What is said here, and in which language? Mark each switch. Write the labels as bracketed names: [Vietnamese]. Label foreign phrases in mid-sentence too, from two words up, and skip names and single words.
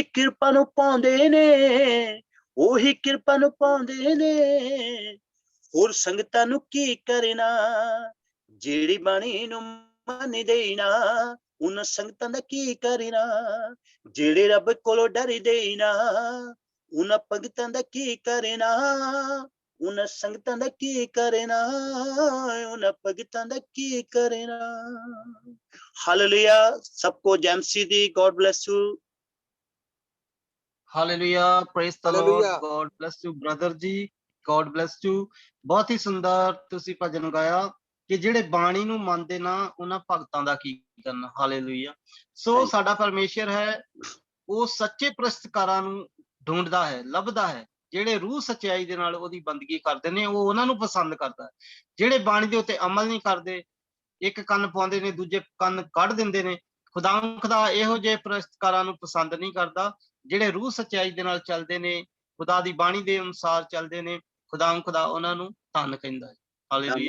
[Punjabi] ਕਿਰਪਾ ਨੂੰ ਪਾਉਂਦੇ ਨੇ ਉਹੀ ਕਿਰਪਾ ਨੂੰ ਪਾਉਂਦੇ ਨੇ ਹੋਰ ਸੰਗਤਾਂ ਨੂੰ ਕੀ ਕਰਨਾ ਜਿਹੜੀ ਬਾਣੀ ਨੂੰ ਮੰਨਦੇ ਨਾ ਉਹਨਾਂ ਸੰਗਤਾਂ ਦਾ ਕੀ ਕਰਨਾ ਜਿਹੜੇ ਰੱਬ ਕੋਲੋਂ ਡਰਦੇ ਨਾ ਉਹਨਾਂ ਭਗਤਾਂ ਦਾ ਕੀ ਕਰਨਾ ਉਹਨਾਂ ਸੰਗਤਾਂ ਦਾ ਕੀ ਕਰਨਾ ਉਹਨਾਂ ਭਗਤਾਂ ਦਾ ਕੀ ਕਰਨਾ ਹਾਲੇਲੂਇਆ ਸਭ ਕੋ ਜੈਮਸੀ ਦੀ [English] God bless you [Punjabi] ਹਾਲੇਲੂਇਆ [English] praise the Lord God bless you [Punjabi] ਬ੍ਰਦਰ ਜੀ [English] God bless you [Punjabi] ਬਹੁਤ ਹੀ ਸੁੰਦਰ ਤੁਸੀਂ ਭਜਨ ਗਾਇਆ ਕਿ ਜਿਹੜੇ ਬਾਣੀ ਨੂੰ ਮੰਨਦੇ ਨਾ ਉਹਨਾਂ ਭਗਤਾਂ ਦਾ ਕੀ ਕਰਨਾ ਹਾਲੇਲੂਇਆ ਸੋ ਸਾਡਾ ਪਰਮੇਸ਼ਰ ਹੈ ਉਹ ਸੱਚੇ ਪ੍ਰਸਤਕਾਰਾਂ ਨੂੰ ਢੂੰਡਦਾ ਹੈ ਲੱਭਦਾ ਹੈ ਜਿਹੜੇ ਰੂਹ ਸੱਚਾਈ ਦੇ ਨਾਲ ਉਹਦੀ ਬੰਦਗੀ ਕਰਦੇ ਨੇ ਉਹ ਉਹਨਾਂ ਨੂੰ ਪਸੰਦ ਕਰਦਾ ਹੈ ਜਿਹੜੇ ਬਾਣੀ ਦੇ ਉੱਤੇ ਅਮਲ ਨਹੀਂ ਕਰਦੇ ਇੱਕ ਕੰਨ ਪਾਉਂਦੇ ਨੇ ਦੂਜੇ ਕੰਨ ਕੱਢ ਦਿੰਦੇ ਨੇ ਖੁਦਾ ਇਹੋ ਜਿਹੇ ਪ੍ਰਸਤਕਾਰਾਂ ਨੂੰ ਪਸੰਦ ਨਹੀਂ ਕਰਦਾ ਜਿਹੜੇ ਰੂਹ ਸੱਚਾਈ ਦੇ ਨਾਲ ਚੱਲਦੇ ਨੇ ਖੁਦਾ ਦੀ ਬਾਣੀ ਦੇ ਅਨੁਸਾਰ ਚੱਲਦੇ ਨੇ ਖੁਦਾ ਉਹਨਾਂ ਨੂੰ ਧੰਨ ਕਹਿੰਦਾ ਹੈ ਹਾਲੇਲੂਇਆ